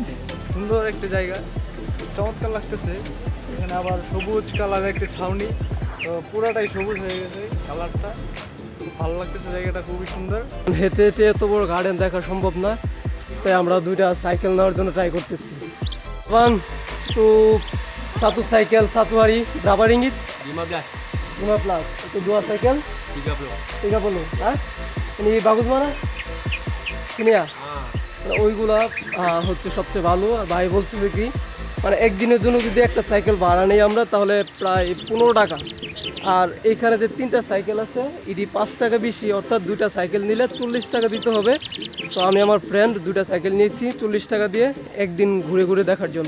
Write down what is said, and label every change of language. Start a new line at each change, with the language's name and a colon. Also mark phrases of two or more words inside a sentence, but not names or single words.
Bangla: সুন্দর একটা জায়গা, চমৎকার লাগতেছে। এখানে আবার সবুজ কালারের একটা ছাউনি, তো পুরাটাই সবুজ হয়ে গেছে কালারটা। খুব ভালো লাগতেছে, জায়গাটা খুবই সুন্দর। হেঁটে হেঁটে এত বড় গার্ডেন দেখা সম্ভব না, তাই আমরা দুইটা সাইকেল নেওয়ার জন্য ট্রাই করতেছি।
Malay: 1 2 satu cycle, satu hari berapa ringgit? 15. 15. Itu 2 cycle 30. 30. Hah? Ini bagus mana? Sini ya?
Bangla: মানে ওইগুলা হচ্ছে সবচেয়ে ভালো। আর ভাই বলতেছে কি, মানে একদিনের জন্য যদি একটা সাইকেল ভাড়া নেই আমরা তাহলে প্রায় 15 টাকা। আর এইখানে যে 3টা সাইকেল আছে এটি 5 টাকা বেশি, অর্থাৎ 2টা সাইকেল নিলে 40 টাকা দিতে হবে। সো আমি আমার ফ্রেন্ড 2টা সাইকেল নিয়েছি 40 টাকা দিয়ে একদিন ঘুরে ঘুরে দেখার জন্য।